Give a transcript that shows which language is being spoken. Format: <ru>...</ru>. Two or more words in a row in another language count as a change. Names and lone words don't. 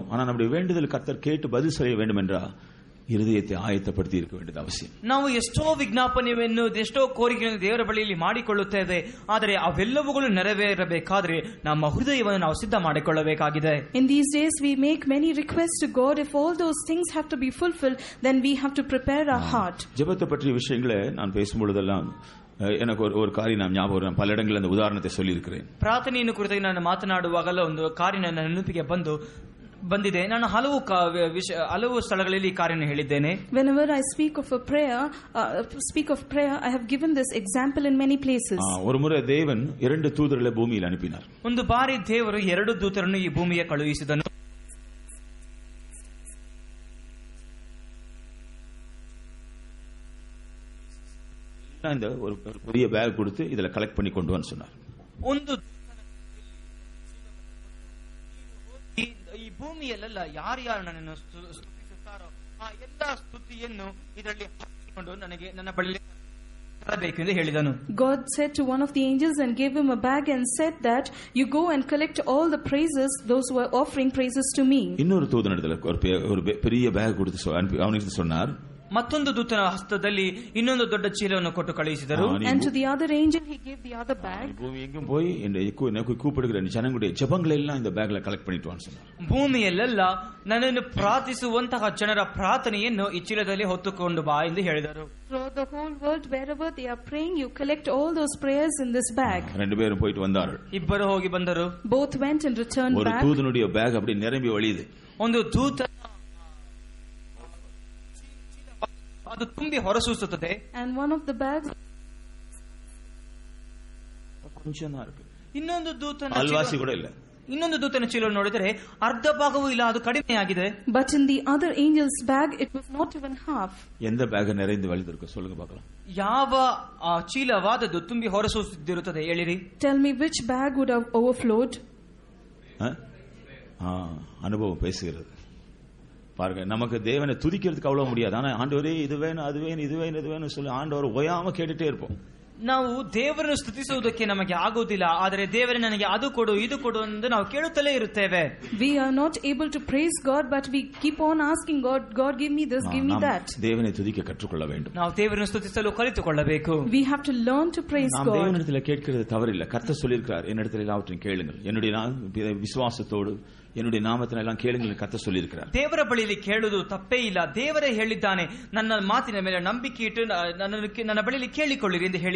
<ta>ஆனா நம்முடைய வேண்டுதல் கர்த்தர் கேட்டு பதில் செய்ய வேண்டும் என்றால் இருதயத்தை ஆயத்தப்படுத்தி இருக்க வேண்டியது அவசியம்.</ta> <kn>ನಾವು ಎಷ್ಟೋ ವಿಜ್ಞಾಪನೆಯನ್ನು ಎಷ್ಟೋ ಕೋರಿಕೆಯನ್ನು ದೇವರ ಬಳಿಯಲ್ಲಿ ಮಾಡಿಕೊಳ್ಳುತ್ತೇವೆ. ಆದರೆ ಅವೆಲ್ಲವುಗಳು ನೆರವೇರಬೇಕಾದ್ರೆ ನಮ್ಮ ಹೃದಯವನ್ನು ನಾವು ಸಿದ್ಧ ಮಾಡಿಕೊಳ್ಳಬೇಕಾಗಿದೆ.</kn> <en>In these days we make many requests to God. If all those things have to be fulfilled, then we have to prepare our heart.</en> <ta>ஜெபத்தை பற்றிய விஷயங்களை நான் பேசும்பொழுதெல்லாம் எனக்கு ஒரு காரியம் நான் ஞாபகம், பல இடங்களில் அந்த உதாரணத்தை சொல்லியிருக்கிறேன்.</ta> <kn>ಪ್ರಾರ್ಥನೆಯನ್ನು ಕುರಿತಾಗಿ ನಾನು ಮಾತನಾಡುವಾಗಲೂ ಒಂದು ಕಾರ್ಯ ನನ್ನ ನೆನಪಿಗೆ ಬಂದಿದೆ. ನಾನು ಹಲವು ಸ್ಥಳಗಳಲ್ಲಿ ಕಾರ್ಯವನ್ನು ಹೇಳಿದ್ದೇನೆ.</kn> <en>Whenever I speak of prayer, I have given this example in many places.</en> <ta>ஒரு முறை தேவன் 2 தூதர்களை பூமியில் அனுப்பினார்.</ta> <kn>ಒಂದು ಬಾರಿ ದೇವರು 2 ದೂತರನ್ನು ಈ ಭೂಮಿಗೆ ಕಳುಹಿಸಿದನು.</kn> <ta>இந்த ஒரு பெரிய பேக் கொடுத்து இதுல கலெக்ட் பண்ணி கொண்டு வந்து சொன்னார்.</ta> <kn>ಒಂದು ಈ ಭೂಮಿಯಲ್ಲೆಲ್ಲ ಯಾರ್ಯಾರು ನನ್ನನ್ನು ಸ್ತುತಿಸುತ್ತಾರೋ ಆ ಎಲ್ಲಾ ಸ್ತುತಿಯನ್ನು ಇದರಲ್ಲಿ ಹಾಕಿಕೊಂಡು ನನಗೆ ನನ್ನ ಬಳಿ ತರಬೇಕು ಎಂದು ಹೇಳಿದನು.</kn> <en>God said to one of the angels and gave him a bag and said that you go and collect all the praises, those who are offering praises to me.</en> <ta>இன்னொரு தூதனிடத்தில் ஒரு பெரிய பேக் கொடுத்து அவனுக்கு சொன்னார்.</ta> <kn>ಮತ್ತೊಂದು ದೂತನ ಹಸ್ತದಲ್ಲಿ ಇನ್ನೊಂದು ದೊಡ್ಡ ಚೀಲವನ್ನು ಕೊಟ್ಟು ಕಳುಹಿಸಿದರು.</kn> <en>And to the other angel he gave the other bag.</en> <ta>ಭೂಮಿ எங்கும் போய் எனக்கு கூப்பிடுகிற ஜனங்களுடைய ஜெபங்களை எல்லாம் இந்த பேக்ல கலெக்ட் பண்ணிட்டு வான்னு சொன்னார்.</ta> <kn>ಭೂಮಿಯಲ್ಲೆಲ್ಲ ನನ್ನನ್ನು ಪ್ರಾರ್ಥಿಸುವಂತಹ ಜನರ ಪ್ರಾರ್ಥನೆಯನ್ನು ಈ ಚೀಲದಲ್ಲಿ ಹೊತ್ತುಕೊಂಡು ಬಾ ಎಂದು ಹೇಳಿದರು.</kn> <en>Throughout the whole world, wherever they are praying, you collect all those prayers in this bag.</en> <ta>ரெண்டு பேரும் போயிட்டு வந்தார்கள்.</ta> <kn>ಇಬ್ಬರು ಹೋಗಿ ಬಂದರು.</kn> <en>Both went and returned back.</en> <ta>ஒரு தூதனுடைய பேக் அப்படி நிரம்பி வழியுது.</ta> <kn>ಒಂದು ದೂತ ಅದು ತುಂಬಿ ಹೊರಸೂಸುತ್ತದೆ.</kn> <en>And one of the bags</en> <kn>ಇನ್ನೊಂದು ದೂತನ ಅಲ್ವಾಸಿ ಕೂಡ ಇಲ್ಲ. ಇನ್ನೊಂದು ದೂತನ ಚೀಲ ನೋಡಿದರೆ ಅರ್ಧ ಭಾಗವೂ ಇಲ್ಲ, ಅದು ಕಡಿಮೆಯಾಗಿದೆ.</kn> <en>But in the other angel's bag it was not even half.</en> <ta>எந்த பேக் நிறைந்து வழிದಿருக்கு சொல்லுங்க பார்க்கலாம். ಯಾವ ಚೀಲವಾದದ್ದು ತುಂಬಿ ಹೊರಸೂಸುತ್ತಿರುತ್ತದೆ ಹೇಳಿರಿ. Tell me which bag would have overflowed. அனுபவம் பேசுகிறது. பாருங்க, நமக்கு தேவனை துதிக்கிறதுக்கு அவ்வளவு முடியாது. ஆனா ஆண்டவரே இது வேணும் அது வேணும் இது வேணும் இது வேணும் சொல்லி ஆண்டவர் ஓயாம கேட்டுட்டே இருப்போம்.</ta> <kn>ನಾವು ದೇವರನ್ನು ಸ್ತುತಿಸುವುದಕ್ಕೆ ನಮಗೆ ಆಗುವುದಿಲ್ಲ, ಆದರೆ ದೇವರೇ ನನಗೆ ಅದು ಕೊಡು ಇದು ಕೊಡು ಎಂದು ನಾವು ಕೇಳುತ್ತಲೇ ಇರುತ್ತೇವೆ.</kn> <en>We are not able to praise God, but we keep on asking God, God give me this, give me that.</en> <ta>தேவனை துதிக்க கற்றுக்கொள்ள வேண்டும்.</ta> <kn>ನಾವು ದೇವರನ್ನು ಸ್ತುತಿಸಲು ಕಲಿತುಕೊಳ್ಳಬೇಕು.</kn> <en>We have to learn to praise God.</en> <ta>நாம் தேவனிடத்தில் கேட்கிறது தவறில்லை. கர்த்தர் சொல்லியிருக்கிறார், என்னிடத்தில் எல்லாவற்றையும் கேளுங்கள், என்னுடைய விசுவாசத்தோடு என்னுடைய நாமத்தின எல்லாம் கேளுங்கள் கர்த்தர் சொல்லியிருக்கிறார்.</ta> <kn>ದೇವರ ಬಳಿಯಲ್ಲಿ ಕೇಳುವುದು ತಪ್ಪೇ ಇಲ್ಲ. ದೇವರೇ ಹೇಳಿದ್ದಾನೆ, ನನ್ನ ಮಾತಿನ ಮೇಲೆ ನಂಬಿಕೆ ಇಟ್ಟು ನನ್ನ ಬಳಿಯಲ್ಲಿ ಕೇಳಿಕೊಳ್ಳಿರಿ ಎಂದು ಹೇಳಿದ್ದಾನೆ.</kn>